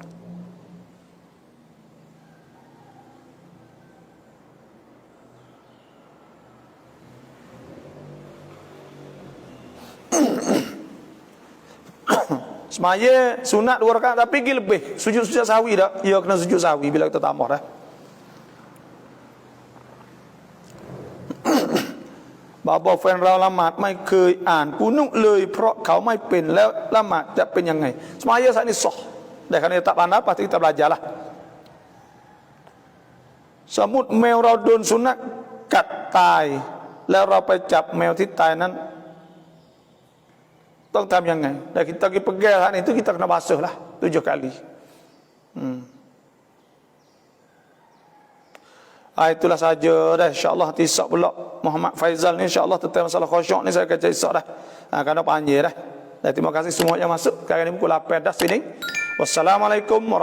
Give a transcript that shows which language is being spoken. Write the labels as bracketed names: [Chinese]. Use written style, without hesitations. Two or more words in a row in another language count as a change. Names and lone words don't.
[Malay] Semaya sunat 2 rakaat tapi pergi lebih sujud sahwi dah. Ya kena sujud sahwi bila kita tambah dah. [Thai] Bapa แฟนเราละหมาดไม่เคยอ่านกุนุเลยเพราะเขาไม่เป็นแล้วละหมาดจะเป็นยังไง [Malay] Semaya saat ini sah. Dah kerana tak pandai pasti kita belajarlah. [Thai] สมมุติแมวเราโดนสุนัขกัดตายแล้วเราไปจับแมวที่ตายนั้นต้องทำยังไง [Malay] Dan kita pergi pegang saat itu kita kena basuh lah 7 kali. Itulah saja dah, insya-Allah nanti esok pula Muhammad Faizal ni insya-Allah tentang masalah khusyuk ni saya akan cerita esok dah. Kerana panjang dah. Dan terima kasih semua yang masuk. Sekarang ni pukul 8 dah sini.